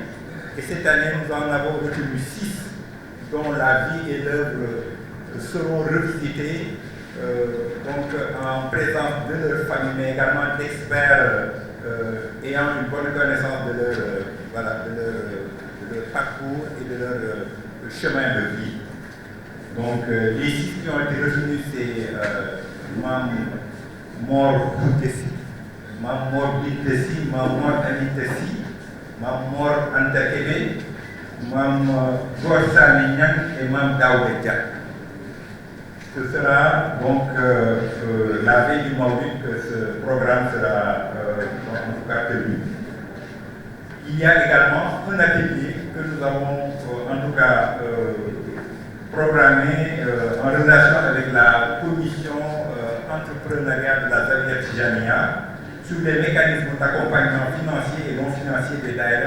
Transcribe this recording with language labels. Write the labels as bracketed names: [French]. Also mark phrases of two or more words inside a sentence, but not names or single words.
[French] Et cette année, nous en avons retenu 6, dont la vie et l'œuvre seront revisitées, en présence de leur famille, mais également d'experts ayant une bonne connaissance de leur parcours et de leur chemin de vie. Donc, les 6 qui ont été retenus, c'est Mam Mor Boutessi, Mam Mor Bintessi, Mam Mor Anitessi, Mam Mor Antakebe, Mam Gorsa Mignan et Mam Daoubetia. Ce sera donc la veille du Maulid que ce programme sera en tout cas tenu. Il y a également un atelier que nous avons en tout cas programmé en relation avec la commission entrepreneuriale de la Zawiya Tijaniya sur les mécanismes d'accompagnement financier et non financier des daïras.